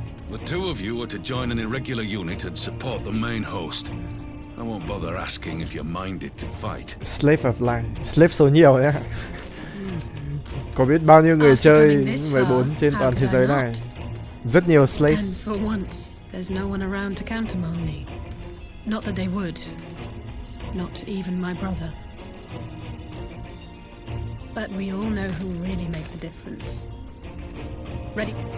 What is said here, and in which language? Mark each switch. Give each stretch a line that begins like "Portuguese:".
English: The two of you are to join an irregular unit and support the main host. I won't bother asking if you're minded to fight. Slave of Life. Slave
Vietnamese: số nhiều nhé. Có biết bao nhiêu người chơi 14 trên toàn thế giới này. Rất nhiều slave.
English: And for once, there's no one around to countermand me. Not that they would. Not even my brother. But we all know who really make the difference. Ready?